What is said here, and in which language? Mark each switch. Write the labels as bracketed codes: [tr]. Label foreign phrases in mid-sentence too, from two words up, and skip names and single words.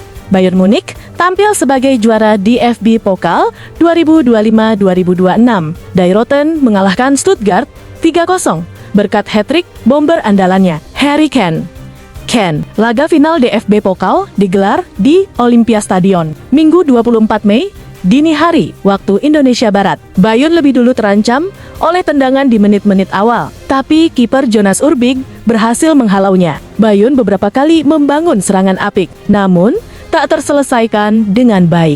[id] Bayern Munich tampil sebagai juara DFB Pokal 2025-2026. Die Roten mengalahkan Stuttgart 3-0 berkat hat-trick bomber andalannya, Harry Kane. Laga final DFB Pokal digelar di Olympiastadion, Minggu 24 Mei, dini hari, waktu Indonesia Barat. Bayern lebih dulu terancam oleh tendangan di menit-menit awal, tapi kiper Jonas Urbig berhasil menghalaunya. Bayern beberapa kali membangun serangan apik, namun tak terselesaikan dengan baik.